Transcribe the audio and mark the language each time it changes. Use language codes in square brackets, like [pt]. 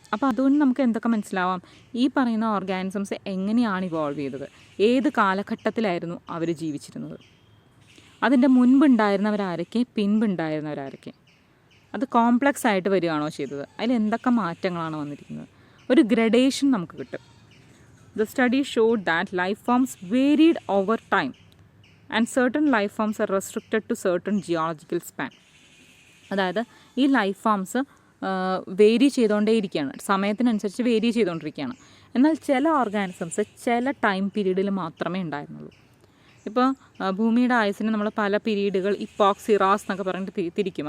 [ml] അപ്പോൾ അതുകൊണ്ട് നമുക്ക് എന്തൊക്കെ മനസ്സിലാവാം? ഈ പറയുന്ന ഓർഗാനിസംസ് എങ്ങനെയാണ് ഇവോൾവ് ചെയ്തത്, ഏത് കാലഘട്ടത്തിലായിരുന്നു അവർ ജീവിച്ചിരുന്നത്, അതിൻ്റെ മുൻപുണ്ടായിരുന്നവരാരൊക്കെ, പിൻപുണ്ടായിരുന്നവരാരൊക്കെ, അത് കോംപ്ലക്സ് ആയിട്ട് വരികയാണോ ചെയ്തത്, അതിൽ എന്തൊക്കെ മാറ്റങ്ങളാണ് വന്നിരിക്കുന്നത്, ഒരു ഗ്രഡേഷൻ നമുക്ക് കിട്ടും. [en] The study showed that life forms varied over time and certain life forms are restricted to certain geological span. [ml] അതായത് ഈ ലൈഫ് ഫോംസ് വേരി ചെയ്തുകൊണ്ടേയിരിക്കുകയാണ്, സമയത്തിനനുസരിച്ച് വേരി ചെയ്തുകൊണ്ടിരിക്കുകയാണ്. എന്നാൽ ചില ഓർഗാനിസംസ് ചില ടൈം പീരീഡിൽ മാത്രമേ ഉണ്ടായിരുന്നുള്ളൂ. ഇപ്പോൾ ഭൂമിയുടെ ആയുസിന് നമ്മൾ പല പീരീഡുകൾ ഇപ്പോക്സ്, ഇറാസ് എന്നൊക്കെ പറഞ്ഞിട്ട് തിരിക്കും.